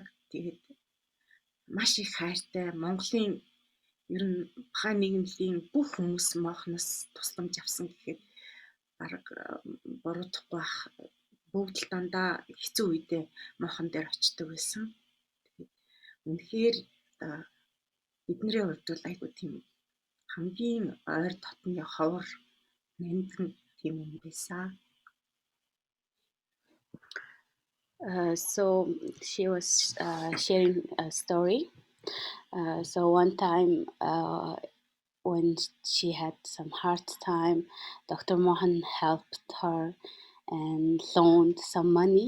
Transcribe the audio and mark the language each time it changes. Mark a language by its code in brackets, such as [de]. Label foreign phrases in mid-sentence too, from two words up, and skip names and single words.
[mn] Тэгээд маш их хайртай Монголын ер нь Бахаи нийгмийн бүх хүмүүс моохноос тусламж авсан гэхэд бараг буруудахгүй бах. Бүгд л дандаа хэцүү үедээ мохон дээр очдог байсан. Үнэхээр бидний хувьд бол айгүй тийм хамгийн ойр дотны ховор нандин тийм юм байсан. [en] So she was sharing a story. So one time when she had some hard time, Dr. Mohan helped her and loaned some money.